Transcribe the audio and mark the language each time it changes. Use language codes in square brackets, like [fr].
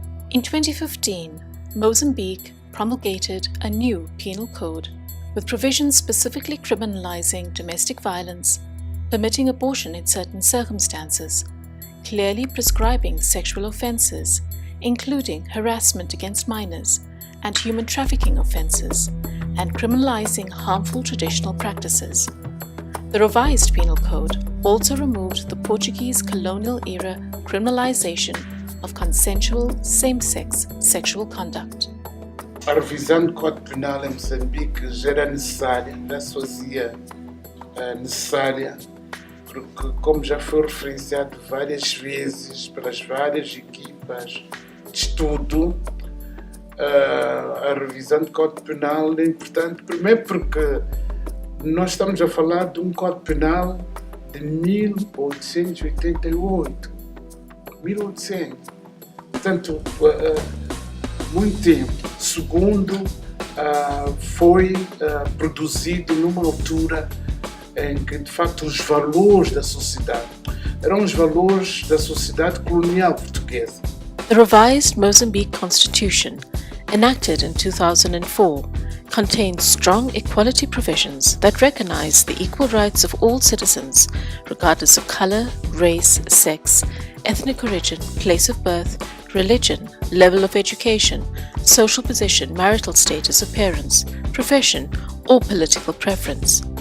[en] In 2015, Mozambique promulgated a new penal code with provisions specifically criminalizing domestic violence, permitting abortion in certain circumstances, clearly prescribing sexual offences, including harassment against minors and human trafficking offences, and criminalizing harmful traditional practices. The revised penal code also removed the Portuguese colonial-era criminalization of consensual same-sex sexual conduct. [pt] A revisão do Código Penal em Moçambique já era necessária, já se fazia necessária, porque, como já foi referenciado várias vezes pelas várias equipas de estudo, a revisão do Código Penal é importante, primeiro porque nós estamos a falar de um Código Penal de 1888. 1800. Portanto, muito tempo. Segundo, foi produzido numa altura em que, de facto, os valores da sociedade eram os valores da sociedade colonial portuguesa. [en] The revised Mozambique Constitution, enacted in 2004, contains strong equality provisions that recognize the equal rights of all citizens, regardless of color, race, sex, ethnic origin, place of birth, religion, level of education, social position, marital status, appearance, profession, or political preference.